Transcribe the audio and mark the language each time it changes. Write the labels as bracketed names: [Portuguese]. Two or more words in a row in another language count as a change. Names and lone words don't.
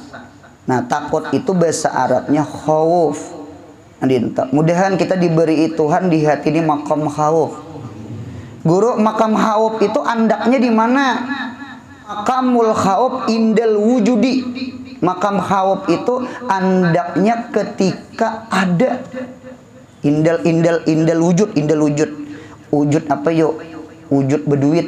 [Indonesian] Nah takut itu bahasa Arabnya khauf. Mudahan kita diberi Tuhan di hati ini makam khauf. Guru, makam khauf itu andaknya di mana? [Arabic] مقام الخوف عند الوجود. [Indonesian] Makam khauf itu andaknya ketika ada. [Arabic] عند الوجود. [Indonesian] Wujud apa yuk? Wujud berduit.